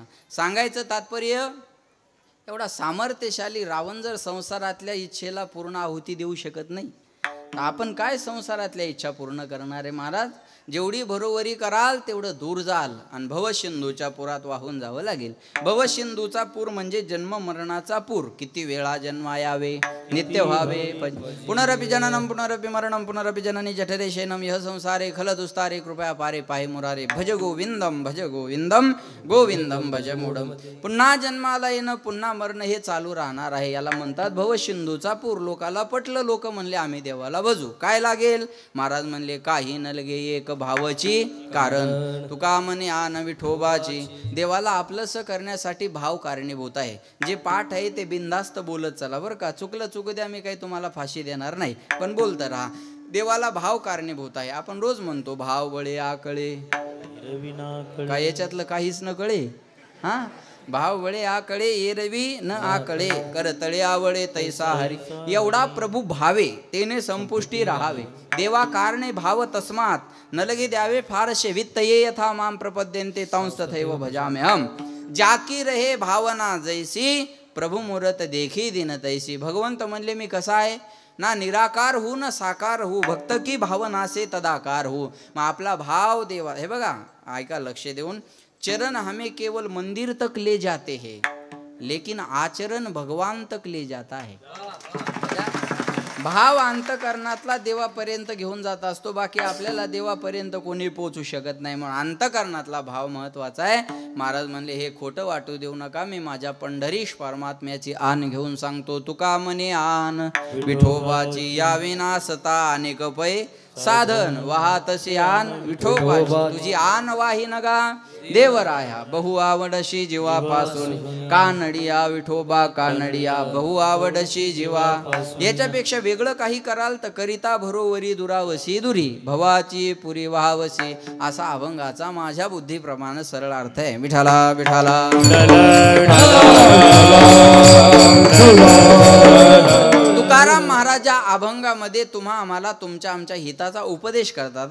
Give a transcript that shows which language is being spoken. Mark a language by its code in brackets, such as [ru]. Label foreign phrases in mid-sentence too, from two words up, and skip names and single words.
[mr] सांगायचं तात्पर्य, एवढा सामर्थ्यशाली रावण जर संसारातल्या इच्छेला पूर्ण आहुती देऊ शकत नाही, तर आपण काय संसारातल्या इच्छा पूर्ण करणार आहे महाराज. जेवढी भरोवरी कराल तेवढं दूर जाल आणि भवसिंधूच्या पुरात वाहून जावं लागेल. भवसिंधूचा पूर म्हणजे जन्म मरणाचा पूर. किती वेळा जन्मा यावे, नित्य व्हावे, [sa] पुनरपि जननम पुनरपि मरणम पुनरपि जननी जठरे शयनम यह संसारे खलदुस्तारे कृपया पारे पाहे मुरारे. भज गोविंदम गोविंदम भज मूढम. [mr] पुन्हा जन्माला येणं, पुन्हा मरण हे चालू राहणार आहे. याला म्हणतात भवसिंधूचा पूर. लोकाला पटलं, लोक म्हणले आम्ही देवाला भजू. काय लागेल? महाराज म्हणले काही न लगे एक भावाची कारण. तुका म्हणे आन विठोबाची. देवाला आपलंसं करण्यासाठी भाव कारणीभूत आहे. जे पाठ आहे ते बिनधास्त बोलत चला बरं का. चुकलं चुकू द्या, मी काही तुम्हाला फाशी देणार नाही, पण बोलत राहा. देवाला भाव कारणीभूत आहे. आपण रोज म्हणतो भाव बळे आकळे, काय याच्यातलं काहीच न कळे. हा, भाव बळे आकळे एरवी न आकळे, करतळे आवळे तैसा हरी. एवढा प्रभू भावे तेने संपुष्टी राहावे. देवा कारणे भाव तस्मात न लगे द्यावे फारशे. [sa] वित्त ये यथा माम प्रपद्यन्ते तंस तथैव भजामे हम. [hi] जाकी रहे भावना जैसी, प्रभू मूरत देखी दिन तैसी. [mr] भगवंत म्हणले मी कसा आहे ना, [hi] निराकार हूँ न साकार हूँ, भक्त की भावना से तदाकार हूँ. [mr] मग आपला भाव देवा, हे बघा ऐका लक्ष देऊन, [hi] चरण हमें केवल मंदिर तक ले जाते हैं, लेकिन आचरण भगवान तक ले जाता है. [mr] भाव अंतकरणातला देवापर्यंत घेऊन जात असतो, बाकी आपल्याला देवापर्यंत कोणी पोचू शकत नाही. म्हणून अंतकरणातला भाव महत्वाचा आहे. महाराज म्हणले हे खोटं वाटू देऊ नका, मी माझ्या पंढरीश परमात्म्याची आन घेऊन सांगतो. तुका म्हणे आन विठोबाची यावी नासता अनेक पै साधन वाहतशी आन विठोबाची. तुझी आन वाही नगा देवराया, बहु आवडशी जीवापासून. कानडिया विठोबा कानडिया, बहु आवडशी जीवा. याच्यापेक्षा वेगळं काही कराल तर करिता भरोवरी दुरावशी दुरी, भवाची पुरी वाहावशी. असा अभंगाचा माझ्या बुद्धीप्रमाणे सरळ अर्थ आहे. विठाला विठाला. तुकाराम महाराजा अभंगामध्ये तुम्हा आम्हाला तुमच्या आमच्या हिताचा उपदेश करतात.